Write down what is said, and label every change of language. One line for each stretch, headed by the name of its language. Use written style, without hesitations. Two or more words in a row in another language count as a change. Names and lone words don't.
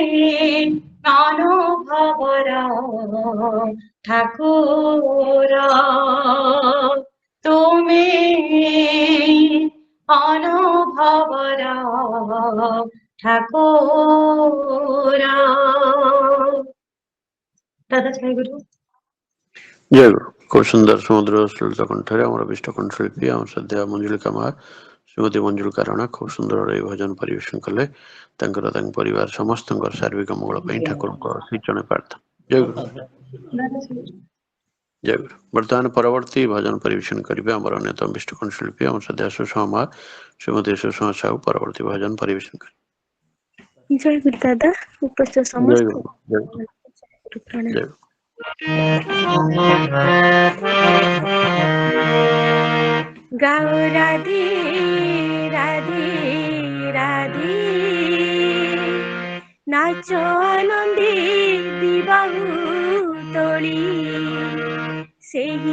Odia: ଅନୁଭବର ଠାକୁର ତୁମି ଅନୁଭବର ଠାକୁର ଦାଦା ଜୟ ଗୁରୁ ଜୟ ଗୁରୁ। ଖୁବ୍ ସୁନ୍ଦର ସମୁଦ୍ର ଶ୍ଳଳିତ କଣ୍ଠରେ ଆମର ବିଷ୍ଟ କଣ୍ଠଶିଳ୍ପୀ ଆମ ଶ୍ରଦ୍ଧା ମଞ୍ଜୁଳିକା ମା ଶ୍ରୀମତୀ ମଞ୍ଜୁଳିକା ରାଣା ଖୁବ୍ ସୁନ୍ଦର ଏହି ଭଜନ ପରିବେଷଣ କଲେ। ତାଙ୍କର ତାଙ୍କ ପରିବାର ସମସ୍ତଙ୍କର ଶାରୀରିକ ମଙ୍ଗଳ ପାଇଁ ଠାକୁରଙ୍କ ଶ୍ରୀଚରଣ ପ୍ରାର୍ଥନା। ଜୟ ଗୁରୁ। ଜୟ ଗୁରୁ। ବର୍ତ୍ତମାନ ପରବର୍ତ୍ତୀ ଭଜନ ପରିବେଷଣ କରିବେ ଆମର ଅନ୍ୟତମ ବିଷ୍ଟ କଣ୍ଠଶିଳ୍ପୀ ଆମ ଶ୍ରଦ୍ଧା ସୁଷମା ମା ଶ୍ରୀମତୀ ସୁଷମା ସାହୁ ପରବର୍ତ୍ତୀ ଭଜନ ପରିବେଷଣ କରିବେ। ଜୟ ଗୁରୁ ଦାଦା ଉପସ୍ଥିତ ଜୟ ସମସ୍ତ ଗୁରୁ ଜୟ ଗୁରୁ ପ୍ରଣାମ। ଜୟ ଗୁରୁ। ଗାଓ ରାଧେ ରାଧେ ରାଧେ ନାଚୋ ଆନନ୍ଦେ ଦିବାହୁ ତୋଳି ସେହି